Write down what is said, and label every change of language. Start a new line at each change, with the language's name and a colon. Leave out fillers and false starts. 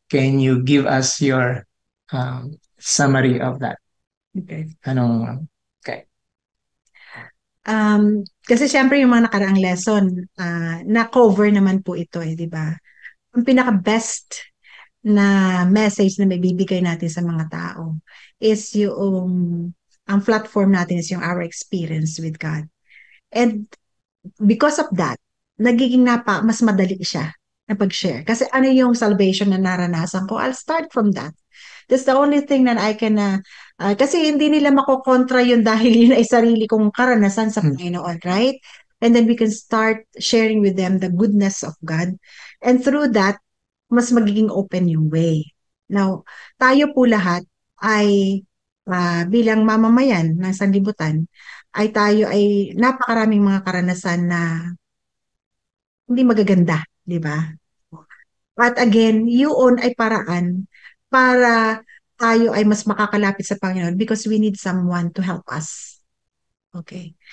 English: Can you give us your summary of that? Okay. Okay.
Filipino: Kasi syempre yung mga nakaraang lesson, na-cover naman po ito di ba? Ang pinaka-best na message na may bibigay natin sa mga tao is ang platform natin is yung
English: our experience with God. And because of that,
Filipino: nagiging mas madali siya na pag-share. Kasi ano yung salvation na naranasan ko?
English: I'll start from that. That's the only thing that I can,
Filipino: kasi hindi nila makokontra yun dahil yun ay sarili kong karanasan sa Panginoon, right?
English: And then we can start sharing with them the goodness of God. And through that,
Filipino: mas magiging
English: open yung way.
Filipino: Now, tayo po lahat ay bilang mamamayan ng sanlibutan, tayo ay napakaraming mga karanasan na hindi magaganda, di ba? But again, yun ay paraan para tayo ay mas makakalapit sa Panginoon
English: because we need someone to help us.
Filipino: Okay.